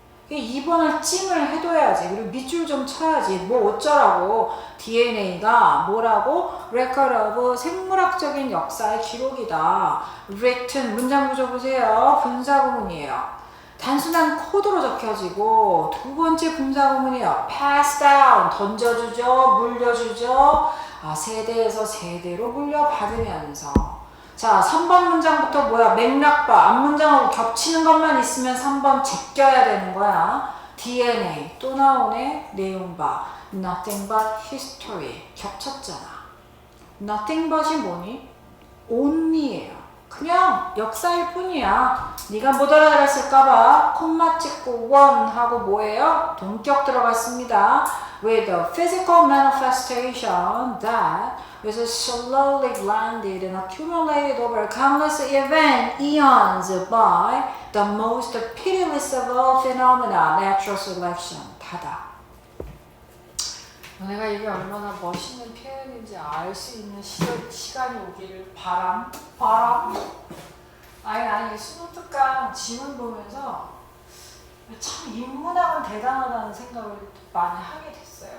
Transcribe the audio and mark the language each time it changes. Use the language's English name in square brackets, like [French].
[Korean] 2번을 찜을 해둬야지. 그리고 밑줄 좀 쳐야지. 뭐 어쩌라고. DNA가 뭐라고? [English] Record of [Korean] 생물학적인 역사의 기록이다. Written 문장 구조 보세요. 분사구문이에요. 단순한 코드로 적혀지고 두 번째 분사구문이에요. [English] Pass down [Korean] 던져주죠. 물려주죠. 세대에서 세대로 물려받으면서 자, 3번 문장부터 뭐야? 맥락봐. 앞문장하고 겹치는 것만 있으면 3번 제껴야 되는 거야. DNA. 또 나오네. 내용 봐. [English] Nothing but history. [Korean] 겹쳤잖아. Nothing but이 뭐니? only예요. 그냥 역사일 뿐이야. 네가 못 알아들었을까봐 콤마 찍고 one 하고 뭐예요? 동격 들어갔습니다. [English] With a physical manifestation that was slowly blended and accumulated over countless eons by the most pitiless of all phenomena, natural selection. [Korean] 닫아. 내가 이게 얼마나 멋있는 표현인지 알 수 있는 시간이 오기를 바람. 아니 수능 특강 지문 보면서 참 인문학은 대단하다는 생각을 많이 하게 됐어요.